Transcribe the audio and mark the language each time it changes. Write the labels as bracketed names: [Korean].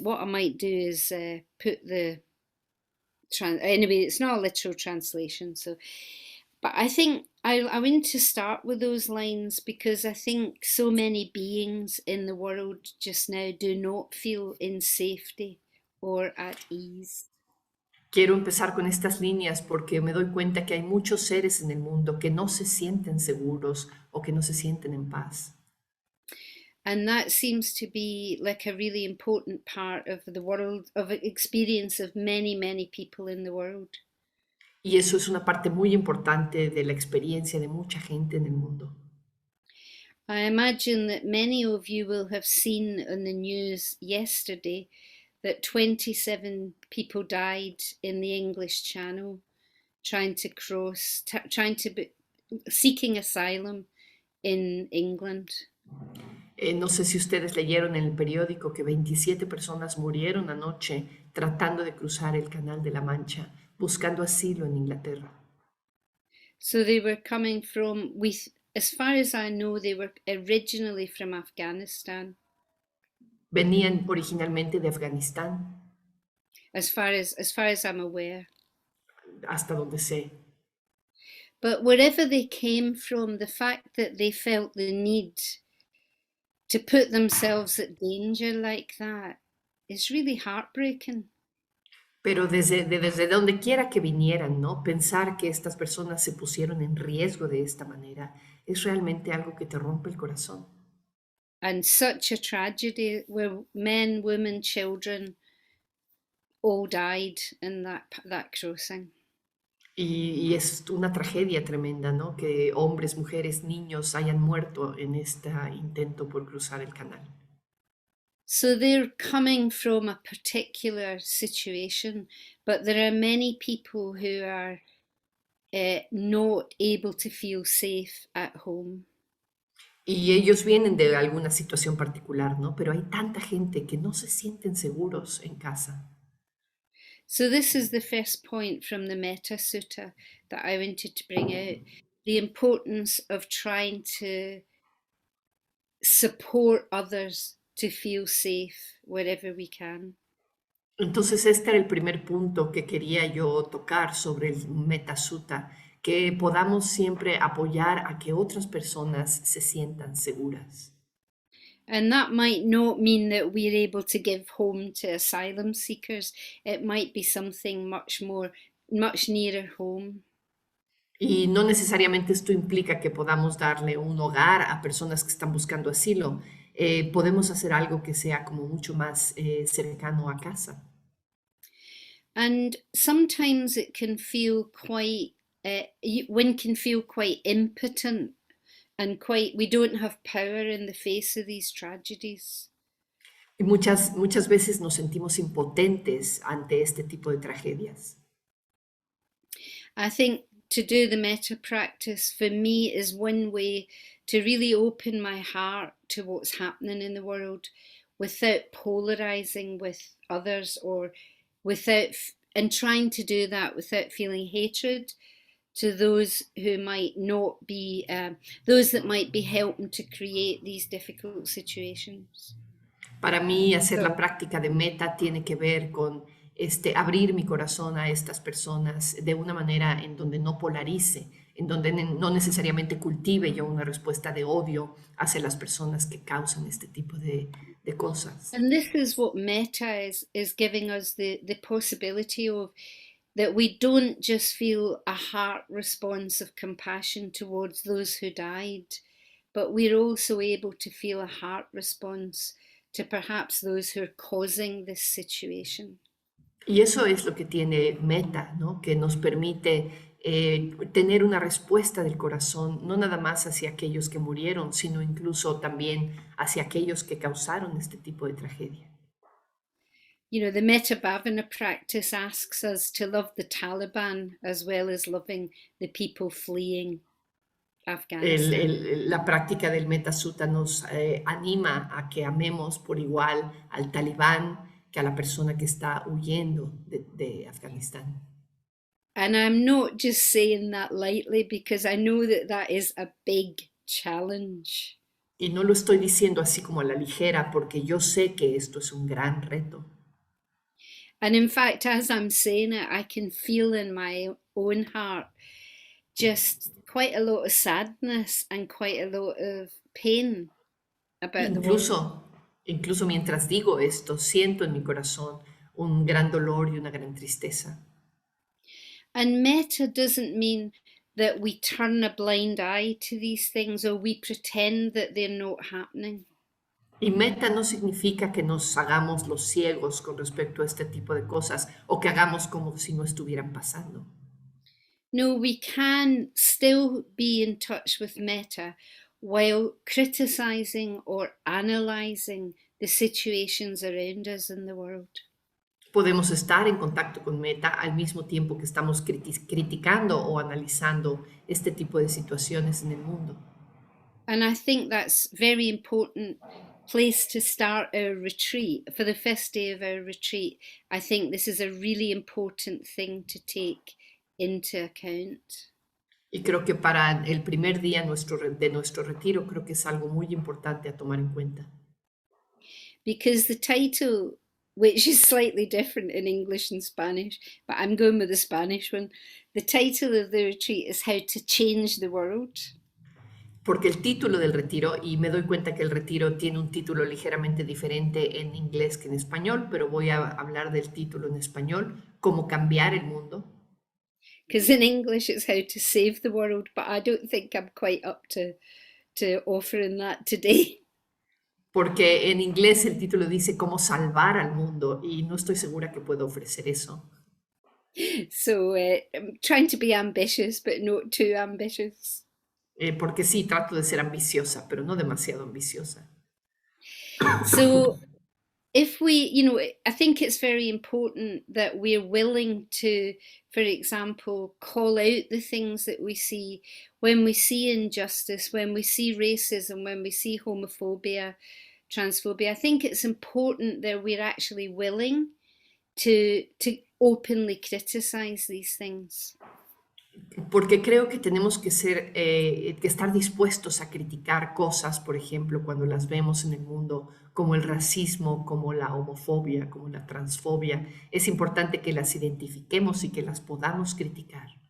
[English] What I might do is put the anyway, it's not a literal translation, so. But I think I want to start with those lines because I think so many beings in the world just now do not feel in safety or at ease. [Spanish] Quiero empezar con estas líneas porque me doy cuenta que hay muchos seres en el mundo que no se sienten seguros o que no se sienten en paz. [English] And that seems to be like a really important part of the world, of experience of many, many people in the world. [Spanish] Y eso es una parte muy importante de la experiencia de mucha gente en el mundo. [English] I imagine that many of you will have seen on the news yesterday that 27 people died in the English Channel trying to cross, seeking asylum in England. [Spanish] No sé si ustedes leyeron en el periódico que 27 personas murieron anoche tratando de cruzar el Canal de la Mancha, buscando asilo en Inglaterra. [English] So they were coming from, as far as I know, they were originally from Afghanistan. [Spanish] Venían originalmente de Afganistán. [English] As far as I'm aware. [Spanish] Hasta donde sé. [English] But wherever they came from, the fact that they felt the need to put themselves at danger like that is really heartbreaking. [Spanish] Pero desde donde quiera que vinieran, ¿no? Pensar que estas personas se pusieron en riesgo de esta manera es realmente algo que te rompe el corazón. [English] And such a tragedy where men, women, children all died in that crossing. [Spanish] Y es una tragedia tremenda, ¿no? Que hombres, mujeres, niños hayan muerto en este intento por cruzar el canal. [English] So they're coming from a particular situation, but there are many people who are not able to feel safe at home. [Spanish] Y ellos vienen de alguna situación particular, ¿no? Pero hay tanta gente que no se sienten seguros en casa. [English] So this is the first point from the Metta Sutta that I wanted to bring out, the importance of trying to support others to feel safe wherever we can. [Spanish] Entonces, este era el primer punto que quería yo tocar sobre el Metta Sutta, que podamos siempre apoyar a que otras personas se sientan seguras. [English] And that might not mean that we're able to give home to asylum seekers. It might be something much nearer home. [Spanish] Y no necesariamente esto implica que podamos darle un hogar a personas que están buscando asilo. Podemos hacer algo que sea como mucho más cercano a casa. [English] And sometimes it can feel quite, one can feel quite impotent and we don't have power in the face of these tragedies. [Spanish] Y muchas veces nos sentimos impotentes ante este tipo de tragedias. [English] I think to do the metta practice for me is one way to really open my heart to what's happening in the world without polarizing with others or and trying to do that without feeling hatred to those who might not be, those that might be helping to create these difficult situations. [Spanish] Para mí, hacer la práctica de meta tiene que ver con abrir mi corazón a estas personas de una manera en donde no polarice, en donde no necesariamente cultive yo una respuesta de odio hacia las personas que causan este tipo de cosas. [English] And this is what metta is giving us the possibility of that we don't just feel a heart response of compassion towards those who died, but we're also able to feel a heart response to perhaps those who are causing this situation. [Spanish] Y eso es lo que tiene Meta, ¿no? Que nos permite tener una respuesta del corazón, no nada más hacia aquellos que murieron, sino incluso también hacia aquellos que causaron este tipo de tragedia. [English] You know, the Metta Bhavana practice asks us to love the Taliban as well as loving the people fleeing Afghanistan. [Spanish] La práctica del Metta Sutta nos anima a que amemos por igual al talibán que a la persona que está huyendo de Afganistán. [English] And I'm not just saying that lightly because I know that that is a big challenge. [Spanish] Y no lo estoy diciendo así como a la ligera porque yo sé que esto es un gran reto. [English] And in fact, as I'm saying it, I can feel in my own heart just quite a lot of sadness and quite a lot of pain about the world. [Spanish] Incluso mientras digo esto, siento en mi corazón un gran dolor y una gran tristeza. [English] And metta doesn't mean that we turn a blind eye to these things or we pretend that they're not happening. [Spanish] Y meta no significa que nos hagamos los ciegos con respecto a este tipo de cosas o que hagamos como si no estuvieran pasando. [English] No, we can still be in touch with metta while criticizing or analyzing the situations around us in the world. [Spanish] Podemos estar en contacto con meta al mismo tiempo que estamos criticando o analizando este tipo de situaciones en el mundo. [English] And I think that's very important place to start our retreat. For the first day of our retreat, I think this is a really important thing to take into account. [Spanish] Y creo que para el primer día de nuestro retiro, creo que es algo muy importante a tomar en cuenta. [English] Because the title, which is slightly different in English and Spanish, but I'm going with the Spanish one, the title of the retreat is How to Change the World. [Spanish] Porque el título del retiro, y me doy cuenta que el retiro tiene un título ligeramente diferente en inglés que en español, pero voy a hablar del título en español, Cómo cambiar el mundo. [English] Because in English it's How to Save the World, but I don't think I'm quite up to offering that today. [Spanish] Porque en inglés el título dice Cómo salvar al mundo, y no estoy segura que pueda ofrecer eso. [English] So I'm trying to be ambitious, but not too ambitious. [Spanish] Porque sí, trato de ser ambiciosa, pero no demasiado ambiciosa. [English] So if we, you know, I think it's very important that we're willing to, for example, call out the things that we see when we see injustice, when we see racism, when we see homophobia, transphobia. I think it's important that we're actually willing to openly criticize these things. [Spanish] Porque creo que tenemos que que estar dispuestos a criticar cosas, por ejemplo, cuando las vemos en el mundo, como el racismo, como la homofobia, como la transfobia. Es importante que las identifiquemos y que las podamos criticar.